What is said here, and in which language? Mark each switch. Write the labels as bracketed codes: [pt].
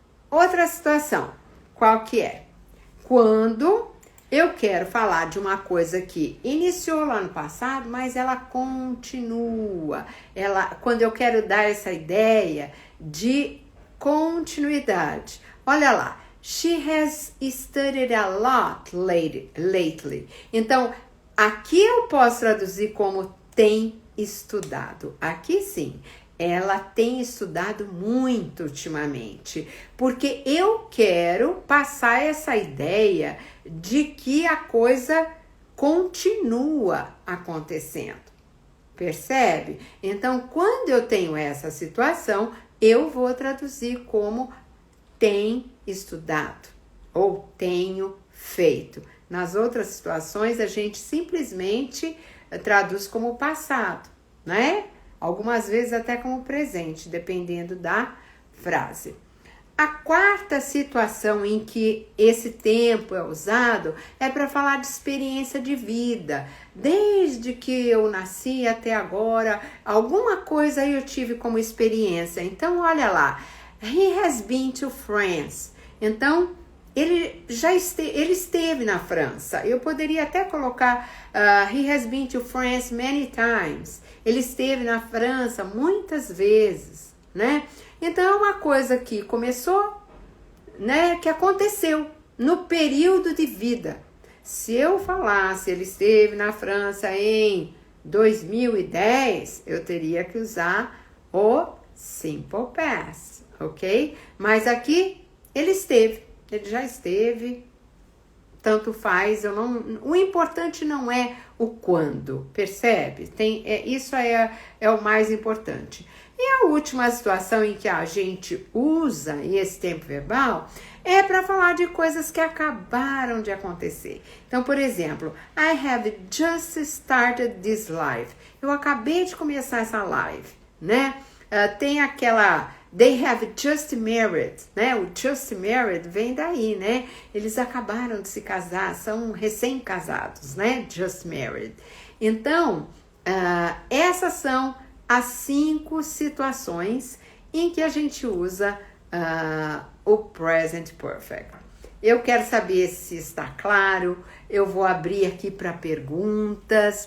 [pt] Outra situação, qual que é? Quando eu quero falar de uma coisa que iniciou lá no passado, mas ela continua. Quando eu quero dar essa ideia de continuidade. Olha lá. [en] She has studied a lot lately. [pt] Então, aqui eu posso traduzir como tem estudado. Aqui sim. Ela tem estudado muito ultimamente, porque eu quero passar essa ideia de que a coisa continua acontecendo. Percebe? Então, quando eu tenho essa situação, eu vou traduzir como tem estudado ou tenho feito. Nas outras situações, a gente simplesmente traduz como passado, né? Algumas vezes até como presente, dependendo da frase. A quarta situação em que esse tempo é usado é para falar de experiência de vida. Desde que eu nasci até agora, alguma coisa eu tive como experiência. Então, olha lá. [en] He has been to France. [pt] Então, ele esteve na França. Eu poderia até colocar [en] he has been to France many times. [pt] Ele esteve na França muitas vezes, né? Então é uma coisa que começou, né, que aconteceu no período de vida. Se eu falasse ele esteve na França em 2010, eu teria que usar o simple past, ok? Mas aqui ele já esteve, tanto faz, o importante não é o quando, percebe? Isso é o mais importante. E a última situação em que a gente usa esse tempo verbal é para falar de coisas que acabaram de acontecer. Então, por exemplo, [en] I have just started this live. [pt] Eu acabei de começar essa live, né? Tem aquela... [en] They have just married, né? [pt] O [en] just married [pt] vem daí, [en] né? [pt] Eles acabaram de se casar, são recém-casados, né? [en] Just married. [pt] Então, essas são as 5 situações em que a gente usa o present perfect. Eu quero saber se está claro. Eu vou abrir aqui para perguntas.